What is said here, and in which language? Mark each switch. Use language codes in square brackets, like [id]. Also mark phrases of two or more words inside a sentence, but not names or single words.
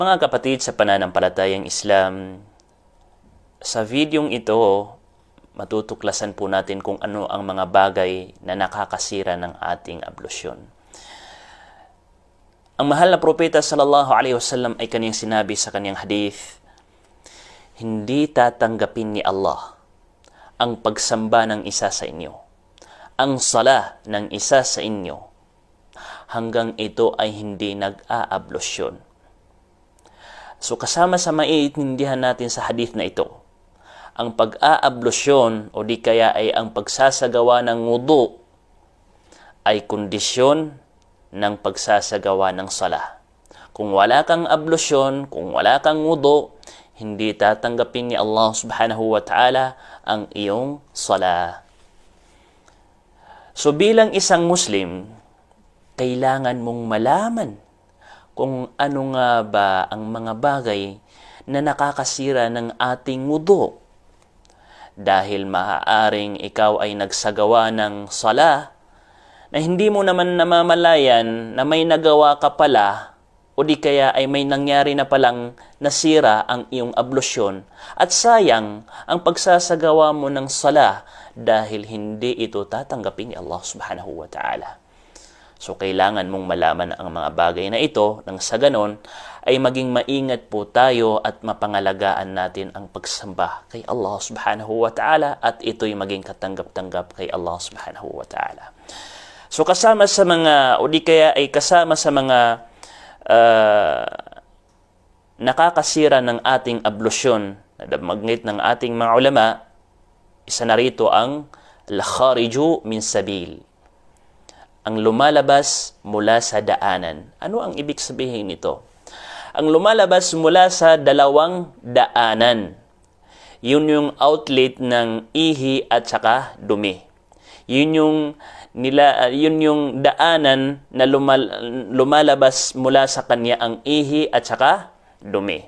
[tl] Mga kapatid sa pananampalatayang Islam, sa videong ito, matutuklasan po natin kung ano ang mga bagay na nakakasira ng ating ablusyon. Ang mahal na propeta [ar] صلى الله عليه وسلم [tl] ay kaniyang sinabi sa kaniyang hadith, hindi tatanggapin ni Allah ang pagsamba ng isa sa inyo, ang sala ng isa sa inyo, hanggang ito ay hindi nag-aablusyon. So kasama sa maiintindihan natin sa hadith na ito, ang pag-aablusyon o di kaya ay ang pagsasagawa ng wudu ay kondisyon ng pagsasagawa ng sala. Kung wala kang ablusyon, kung wala kang wudu, hindi tatanggapin ni Allah [ar] سبحانه وتعالى [tl] ang iyong sala. So bilang isang Muslim, kailangan mong malaman kung ano nga ba ang mga bagay na nakakasira ng ating wudu. Dahil maaaring ikaw ay nagsagawa ng sala na hindi mo naman namamalayan na may nagawa ka pala o di kaya ay may nangyari na palang nasira ang iyong ablusyon at sayang ang pagsasagawa mo ng sala dahil hindi ito tatanggapin ni Allah [ar] سبحانه وتعالى. [tl] So, kailangan mong malaman ang mga bagay na ito nang sa ganon ay maging maingat po tayo at mapangalagaan natin ang pagsamba kay Allah [ar] سبحانه وتعالى [tl] at ito'y maging katanggap-tanggap kay Allah [ar] سبحانه وتعالى. [tl] So, kasama sa mga, o di kaya ay kasama sa mga nakakasira ng ating ablusyon na magnit ng ating mga ulama, isa na rito ang [ar] الخارج من السبيل, [tl] ang lumalabas mula sa daanan. Ano ang ibig sabihin nito? Ang lumalabas mula sa dalawang daanan. Yun yung outlet ng ihi at saka dumi. Yun yung daanan na lumalabas mula sa kanya ang ihi at saka dumi.